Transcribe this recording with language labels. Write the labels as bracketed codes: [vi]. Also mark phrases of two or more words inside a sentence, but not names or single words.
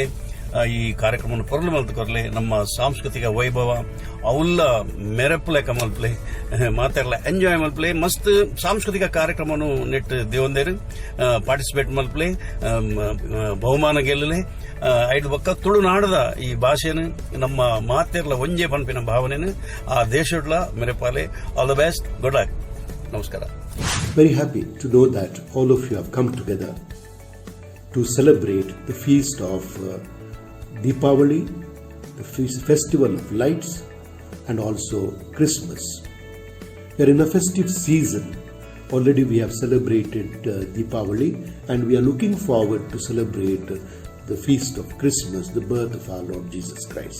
[tcy] ಈ ಕಾರ್ಯಕ್ರಮವನ್ನು ಪೊರ್ಲು ಮಲ್ತುಕೊರ್ಲೆ ನಮ್ಮ ಸಾಂಸ್ಕೃತಿಕ ವೈಭವ ಅವುಲ್ಲ ಮೆರಪುಲೆಕ ಮಲ್ಪಲೆ ಮಾತೆರ್ಲ ಎಂಜಾಯ್ ಮಲ್ಪಲೆ ಮಸ್ತ್ ಸಾಂಸ್ಕೃತಿಕ ಕಾರ್ಯಕ್ರಮವನ್ನು ನೆಟ್ ದೇವಂದೇರು ಪಾರ್ಟಿಸಿಪೇಟ್ ಮಲ್ಪಲೆ ಬಹುಮಾನ ಗೆಲ್ಲಲೆ ಐದು ಬಕ್ಕ ತುಳುನಾಡದ ಈ ಭಾಷೆನು ನಮ್ಮ ಮಾತೆರ್ಲ ಒಂಜೆ ಪನ್ಪಿನ ಭಾವನೆನು ಆ ದೇಶಡ್ಲ ಮೆರಪಾಲೆ [en] all the best good luck [tcy] ನಮಸ್ಕಾರ. [en] Very happy to know that all of you have come together to celebrate the feast of Deepavali, the festival of lights, and also Christmas. We are in a festive season. Already we have celebrated Deepavali, and we are looking forward to celebrate the feast of Christmas, the birth of our Lord Jesus Christ.